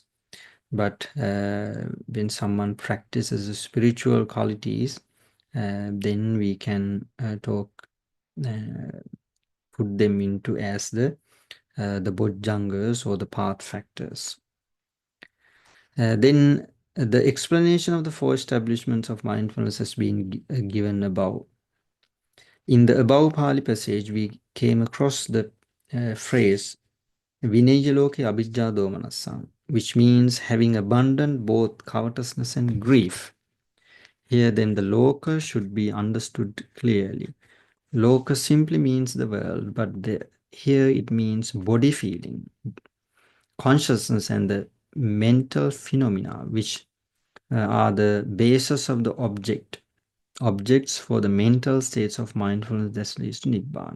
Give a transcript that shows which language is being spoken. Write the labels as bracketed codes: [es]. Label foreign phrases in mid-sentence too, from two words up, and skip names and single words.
[en] But when someone practices the spiritual qualities, then we can put them into as the bojjhangas or the path factors. Then the explanation of the four establishments of mindfulness has been given above. In the above Pali passage, we came across the phrase [pi] Vinayaloke abhijja domanasam, [en] which means having abundant both covetousness and grief. Here then the loka should be understood clearly. Loka simply means the world, but here it means body feeling, consciousness and the mental phenomena, which are the basis of the objects for the mental states of mindfulness that leads to Nibbana.